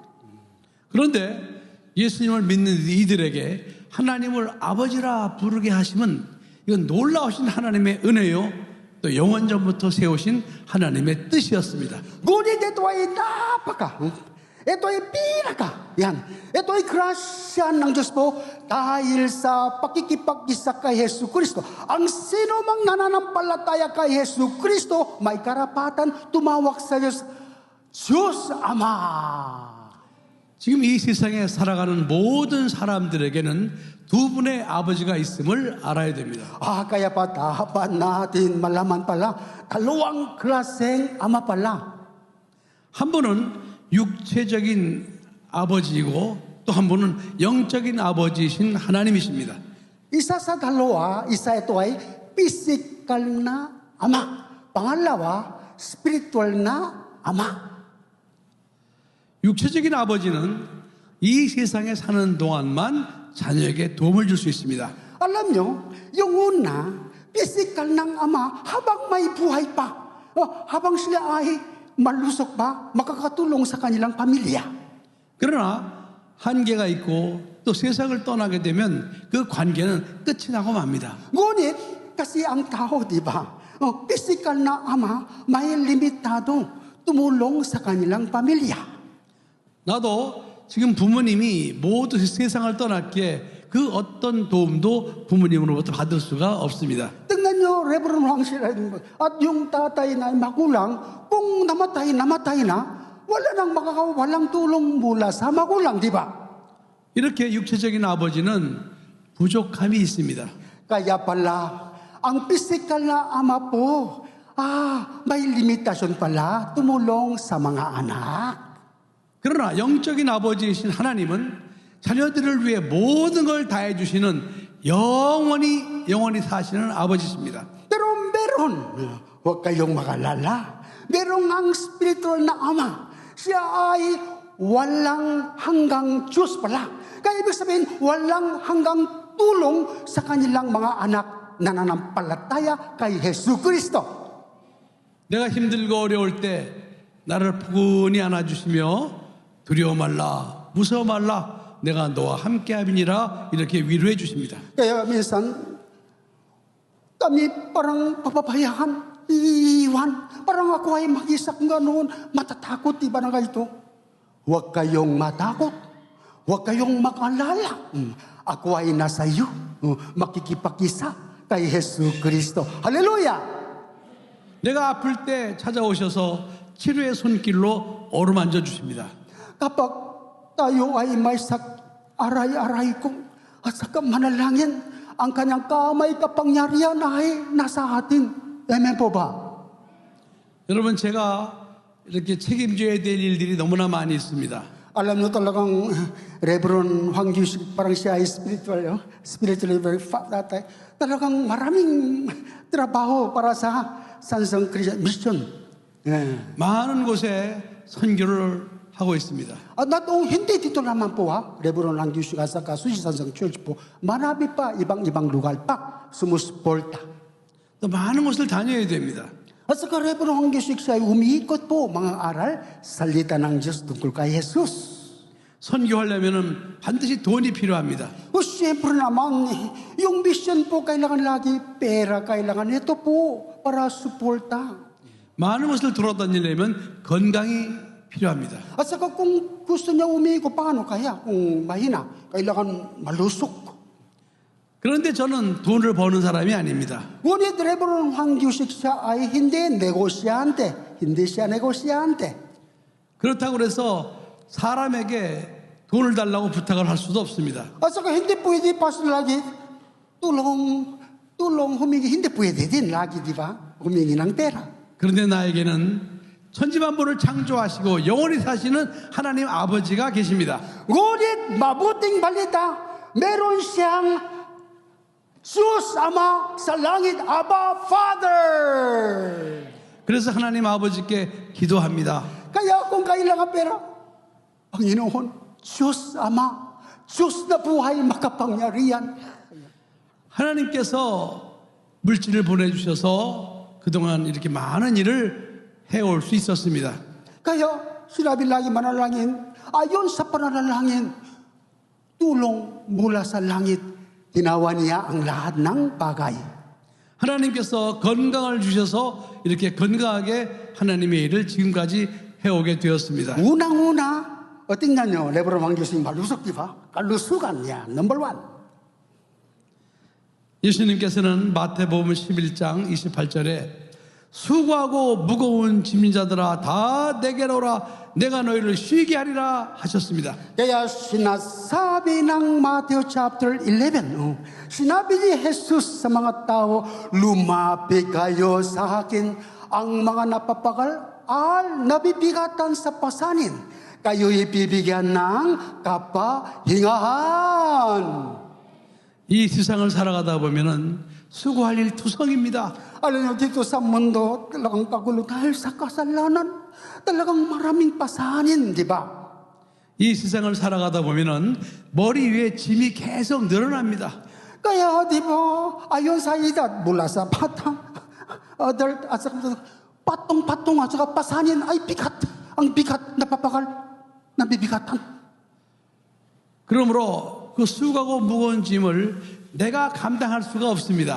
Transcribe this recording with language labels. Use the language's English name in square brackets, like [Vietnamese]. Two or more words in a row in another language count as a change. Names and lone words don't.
[Korean] 그런데 예수님을 믿는 이들에게 하나님을 아버지라 부르게 하시면 이건 놀라우신 하나님의 은혜요. 또 영원전부터 세우신 하나님의 뜻이었습니다. [Filipino] Ngunit ito ay napaka. Ito ay pinaka. Yan. Ito ay grasya ng Diyos po dahil sa pakikipag-isa kay Yesu Kristo. Ang sino mang nananampalataya kay Yesu Kristo, may karapatan tumawag sa Diyos, Diyos Ama. [Korean] 지금 이 세상에 살아가는 모든 사람들에게는 두 분의 아버지가 있음을 알아야 됩니다. [Filipino] Kaya pa dapat natin malaman pala, dalawang klaseng ama pala. [Korean] 한 분은 육체적인 아버지이고 또 한 분은 영적인 아버지이신 하나님이십니다. [Filipino] Isa sa dalawa, isa ito ay physical na ama. Pangalawa, spiritual na ama. [Korean] 육체적인 아버지는 이 세상에 사는 동안만 자녀에게 도움을 줄 수 있습니다. [Filipino] Alam nyo, yung una, physical ng ama habang may buhay pa. Habang sila ay malusok pa, makakatulong sa kanilang pamilya. [Korean] 그러나 한계가 있고 또 세상을 떠나게 되면 그 관계는 끝이 나고 맙니다. [Filipino] Ngunit, kasi ang tao, di ba? Physical na ama, may limitado tumulong sa kanilang pamilya. [Korean] 나도 지금 부모님이 모두 세상을 떠났기에 그 어떤 도움도 부모님으로부터 받을 수가 없습니다. [Filipino] Tingnan nyo, Reverend Juan sila, at yung tatay na magulang, kung namatay na, walang tulong mula sa magulang, di ba? [Korean] 이렇게 육체적인 아버지는 부족함이 있습니다. [Filipino] Kaya pala, ang physical na ama po, may limitasyon pala tumulong sa mga anak. [Korean] 그러나 영적인 아버지이신 하나님은 자녀들을 위해 모든 걸 다해 주시는 영원히 사시는 아버지십니다. [Filipino] Pero meron, huwag kayong magalala, merong ang spiritual na ama. Siya ay walang hanggang Diyos pala. Kaya ibig sabihin, walang hanggang tulong sa kanilang mga anak na nananampalataya kay Jesucristo. [Korean] 내가 힘들고 어려울 때 나를 포근히 안아주시며 두려워 말라, 무서워 말라, 내가 너와 함께함이니라 이렇게 위로해 주십니다. [Filipino] Kaya minsan, kami parang papabayaan, iiwan. Parang ako ay mag-isa kung ganoon, matatakot, di ba na ganito? Huwag kayong matakot. Huwag kayong mag-alala. Ako ay nasa iyo. Makikipag-isa kay Jesucristo. Hallelujah! [Korean] 내가 아플 때 찾아오셔서 치료의 손길로 어루만져 주십니다. [Filipino] Kapag tayo ay may aray-aray ko at saka manalangin, ang kanyang kamay kapangyarihan ay nasa atin. Amen po ba? [Korean] 여러분, 제가 이렇게 책임져야 될 일들이 너무나 많이 있습니다. [Filipino] Alam nyo talagang Reverend Juan Yusik, parang siya ay [English] spiritually very fat [Filipino] tatay. Talagang maraming trabaho para sa Sansang Christian Mission. [Korean] 많은 곳에 선교를 하고 있습니다. [Filipino] At hindi dito naman po Reverend Juan Yusik at saka Susi Sansang Church po, marami pa ibang lugar pa sumusuporta. [Korean] 또 많은 곳을 다녀야 됩니다. [Filipino] At saka Reverend Juan Yusik siya ay umiikot po mga aral, salita ng Diyos tungkol kay Jesus. [Korean] 선교하려면 반드시 돈이 필요합니다. [Filipino] Siyempre naman, yung mission po kailangan lagi pera, kailangan ito po para suporta. [Korean] 많은 곳을 돌아다니려면 건강이 필요합니다. [Filipino] At saka kung gusto niya umiiko, paano kaya? Kung mahina, kailangan malusok. [Korean] 그런데 저는 돈을 버는 사람이 아닙니다. [Filipino] Ngunit Reverend Juan Yusik siya ay hindi negosyante. Hindi siya negosyante. [Korean] 그렇다고 해서 사람에게 돈을 달라고 부탁을 할 수도 없습니다. [Filipino] At saka hindi pwede pa lagi tulong humingi. Hindi pwede din lagi, di ba? Humingi ng pera. [Korean] 그런데 나에게는 천지만물을 창조하시고 영원히 사시는 하나님 아버지가 계십니다. [Filipino] Ngunit mabuting balita, meron siyang Diyos Ama sa langit, Abba Father. [Korean] 그래서 하나님 아버지께 기도합니다. [Filipino] Kaya kung kailangan pera, Panginoon, Diyos Ama, Diyos na buhay makapangyarihan. [Korean] 하나님께서 물질을 보내주셔서 그동안 이렇게 많은 일을 해올 수 있었습니다. [Filipino] Kaya sinabi lagi manalangin, ayon sa pananalangin, tulong mula sa langit, ginawa niya ang lahat ng bagay. [Korean] 하나님께서 건강을 주셔서 이렇게 건강하게 하나님의 일을 지금까지 해오게 되었습니다. [Filipino] Unang-una, tingnan nyo, Reverend Juan Yusik, malusok, di ba? Kalusugan niya, [English] number one. [Korean] 예수님께서는 마태복음 11장 28절에 수고하고 무거운 짐진 자들아 다 내게로 오라 내가 너희를 쉬게 하리라 하셨습니다. [Filipino] Kaya sinasabi ng Matthew chapter 11, sinabi ni Jesus sa mga tao, lumapit kayo sa akin, ang mga napapagal al nabibigatan sa pasanin, kayo ibibigyan ng kapahingahan. [Korean] 이 se상을 살아가다 보면은 수고할 일 투성입니다. [Filipino] Alam niyo, dito sa mundo, talagang kagulo dahil sa kasalanan. Talagang maraming pasanin, di ba? [Korean] 이 세상을 살아가다 보면은 머리 위에 짐이 계속 늘어납니다. [Filipino] Kaya, di ba, ayon sa edad, mula sa batang, adult, at saka patong-patong, at saka pasanin ay bigat. Ang bigat, napapakal, nabibigatan. [Korean] 그러므로 그 수고하고 무거운 짐을 내가 감당할 수가 없습니다.